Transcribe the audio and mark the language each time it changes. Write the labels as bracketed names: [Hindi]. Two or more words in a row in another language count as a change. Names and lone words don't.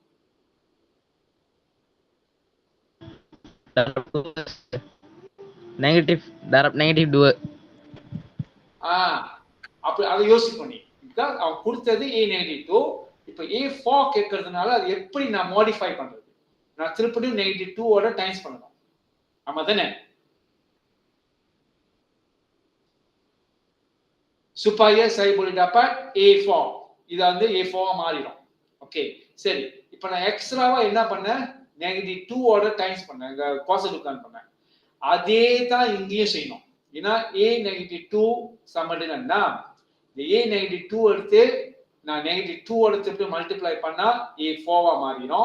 [Tamil] நெகட்டிவ் நெகட்டிவ் 2. அப்ப அதை யோசிக்கணும் நீ. இதுதான் அவன் கொடுத்தது a நெகட்டிவ் 2. இப்ப a4 கேட்கறதுனால அது எப்படி நான் மாடிஃபை பண்றது? நான் திருப்பியும் நெகட்டிவ் 2 ஓட டைம்ஸ் பண்ணணும். ஆமா தானே? [Malay] supaya saya boleh dapat a4. [Tamil] இது வந்து a4 மாறிடும். ஓகே சரி, இப்போ நான் எக்ஸ்ட்ராவா என்ன பண்ணேன்? நெகட்டிவ் 2 ஓட டைம்ஸ் பண்ணேன், இங்க பாசிட்டிவ் கான் பண்ணேன். அதே தான் இங்கேயும் செய்யணும். ஏன்னா a நெகட்டிவ் 2 சமடுங்கன்னா இந்த a நெகட்டிவ் 2 எடுத்து நான் நெகட்டிவ் 2 ஓட திருப்பி மல்டிப்ளை பண்ணா a4 மாறிடும்.